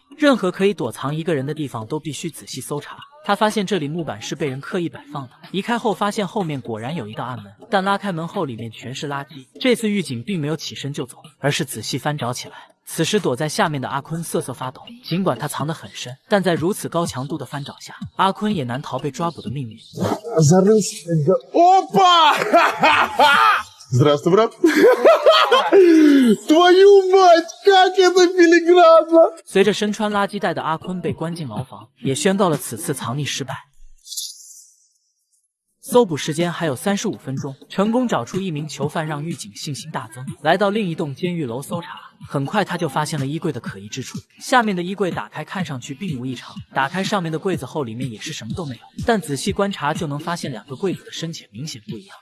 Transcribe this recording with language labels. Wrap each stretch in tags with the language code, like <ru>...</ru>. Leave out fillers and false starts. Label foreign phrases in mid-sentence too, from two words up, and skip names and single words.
<zh>任何可以躲藏1个人的地方都必须仔细搜查。他发现这里木板是被人刻意摆放的，移开后发现后面果然有一道暗门，但拉开门后里面全是垃圾。这次狱警并没有起身就走，而是仔细翻找起来。此时躲在下面的阿坤瑟瑟发抖，尽管他藏得很深，但在如此高强度的翻找下，阿坤也难逃被抓捕的命运。</zh> <ru>Здравствуй, брат. Твою мать, как это филигранно!</ru> <zh>随着身穿垃圾袋的阿坤被关进牢房，也宣告了此次藏匿失败。搜捕时间还有35分钟，成功找出1名囚犯，让狱警信心大增。来到另一栋监狱楼搜查，很快他就发现了衣柜的可疑之处。下面的衣柜打开看上去并无异常，打开上面的柜子后里面也是什么都没有，但仔细观察就能发现2个柜子的深浅明显不一样。</zh>